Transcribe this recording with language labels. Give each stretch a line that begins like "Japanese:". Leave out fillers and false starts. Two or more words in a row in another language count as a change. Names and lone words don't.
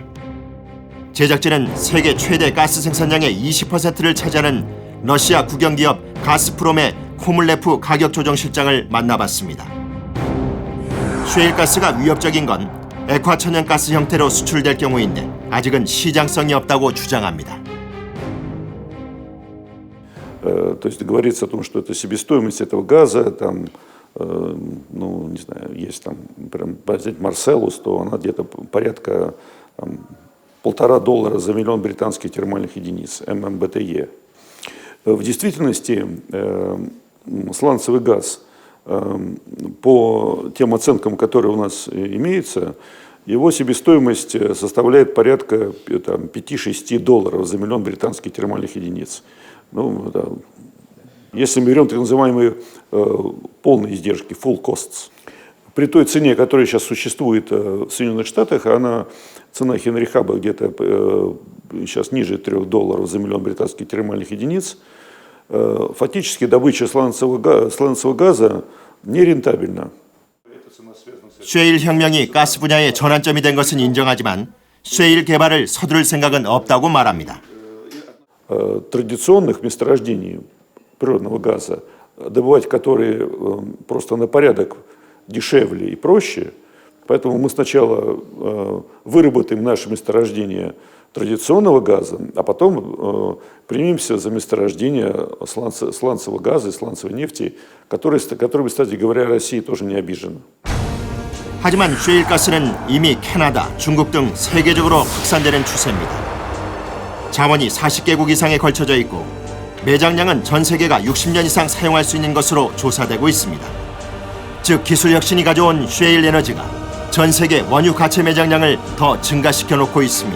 Korean: 제작진은 세계 최대 가스 생산량의 20%를 차지하는 러시아 국영기업 가스프롬의 코물레프 가격 조정 실장을 만나봤습니다. 쉐일 가스가 위협적인 건 액화 천연가스 형태로 수출될 경우인데 아직은 시장성이 없다고 주장합니다.
Russian: То есть говорится о том, что это себестоимость этого газа, там, ну, не знаю, есть там, прям взять Марселус, то она где-то порядка там, $1,500 за миллион британских термальных единиц, ММБТЕ. В действительности сланцевый газ, по тем оценкам, которые у нас имеются, его себестоимость составляет порядка $5-6 за миллион британских термальных единиц. Ну, да. Если мы берем так называемые полные издержки,
English: full costs,
Russian: при той цене, которая сейчас существует в Соединенных Штатах, цена Хенри Хаба где-то сейчас ниже $3 за миллион британских термальных единиц, фактически добыча сланцевого газа нерентабельна.
Korean: 셰일 혁명이 가스 분야의 전환점이 된 것은 인정하지만 셰일 개발을 서두를 생각은 없다고 말합니다. Традиционных месторождений природного газа, добывать которые просто на порядок дешевле и проще. Поэтому мы сначала выработаем наше месторождение традиционного газа, а потом примемся за месторождение сланцевого газа и сланцевой нефти, которыми, кстати говоря, Россия тоже не обижена. 하지만 셰일 가스는 이미 캐나다, 중국 등 세계적으로 확산되는 추세입니다. 자원이 40개국 이상에 걸쳐져 있고 매장량은 전 세계가 60년 이상 사용할 수 있는 것으로 조사되고 있습니다. 즉 기술 혁신이 가져온 셰일 에너지가 전 세계 원유 가채 매장량을 더 증가시켜 놓고 있습니다.